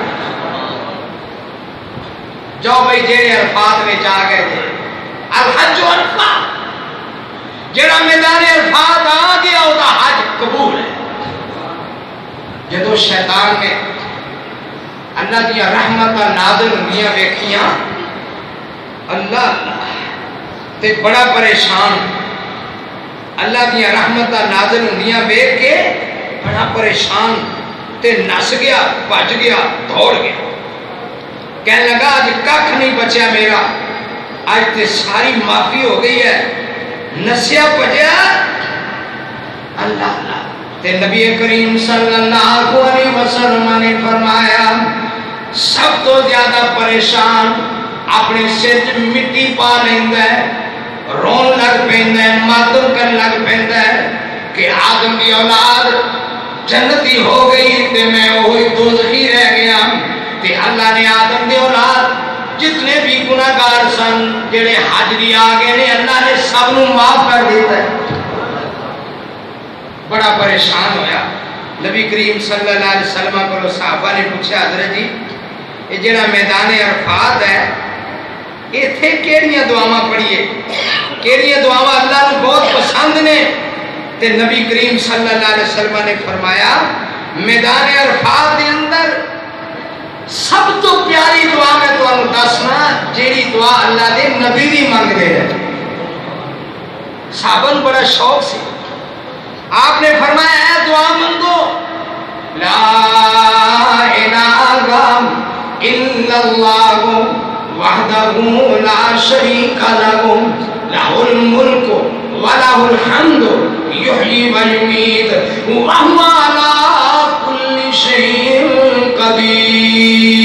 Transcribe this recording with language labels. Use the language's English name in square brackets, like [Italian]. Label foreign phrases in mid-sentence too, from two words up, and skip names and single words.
[Punjabi] جو بھئی جیڑے عرفات میں جا گئے تھے [Arabic] الحج و عرفات [Punjabi] جڑا میدان عرفات آ گیا او دا حج قبول ہے۔ جدو شیطان نے اللہ دیا رحمتہ نازل ہوئیاں ویکھیاں اللہ تے بڑا پریشان، اللہ دیا رحمتہ نازل ہوئیاں ویکھ کے بڑا پریشان تے نس گیا، بھج گیا، دوڑ گیا، کہنے لگا آج ککھ نہیں بچیا میرا، آج تے ساری معافی ہو گئی ہے، نسیا بجیا اللہ اللہ۔ تے نبی کریم [Arabic] صلی اللہ علیہ وسلم [Punjabi] نے فرمایا سب تو زیادہ پریشان اپنے سر چ مٹی پا لیندا ہے، رون لگ پیندا ہے، ماتم کر لگ پیندا ہے کہ آدم کی اولاد جنتی ہو گئی تے میں وہی دوزخی رہ گیا۔ تے اللہ نے آدم دی اولاد جتنے بھی گناہگار سن جڑے حج دی آ گئے نے اللہ نے سب نو معاف کر دیتا ہے۔ بڑا پریشان ہویا، نبی کریم [Arabic] صلی اللہ علیہ وسلم [Punjabi] کو صحابہ نے پوچھا حضرت جی یہ جڑا میدان عرفات ہے ایتھے کیڑیاں دعاواں پڑھیے، کیڑیاں دعاواں اللہ نو بہت پسند نے؟ تے نبی کریم [Arabic] صلی اللہ علیہ وسلم [Punjabi] نے فرمایا میدان عرفات دے اندر سب تو پیاری دعا میں تو انہوں دسنا جیڑی دعا اللہ دے نبی بھی مانگ دے رہے۔ صحابہ بڑا شوق سے آپ نے فرمایا اے دعا منگو [Arabic] لا الہ الا اللہ وحدہ لا شریک لہ لہ الملک ولہ الحمد یحیی و یمیت وہو علی کل شیء قدیر۔